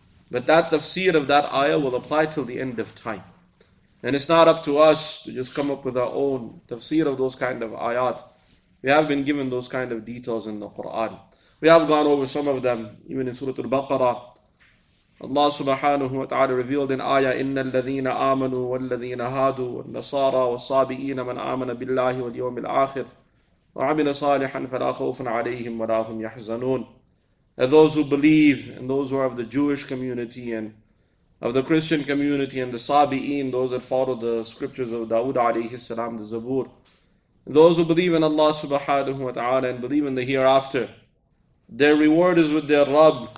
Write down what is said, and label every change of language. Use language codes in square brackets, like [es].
[en] But that tafseer of that ayah will apply till the end of time. And it's not up to us to just come up with our own tafseer of those kind of ayat. We have been given those kind of details in the Quran. We have gone over some of them, even in Surat al-Baqarah. [ar] Allah subhanahu wa ta'ala [en] revealed in ayah, [ar] إِنَّ الَّذِينَ آمَنُوا وَالَّذِينَ هَادُوا وَالنَّصَارَى وَالصَّابِئِينَ مَنْ آمَنَ بِاللَّهِ وَالْيَوْمِ الْآخِرِ وَعَمِلَ صَالِحًا فَلَا خَوْفٌ عَلَيْهِمْ وَلَا هُمْ يَحْزَنُونَ. [en] And those who believe, and those who are of the Jewish community and of the Christian community and the Sabi'een, those that follow the scriptures of Dawood alayhi salam, the Zabur, those who believe in Allah subhanahu wa ta'ala and believe in the hereafter, their reward is with their Rabb.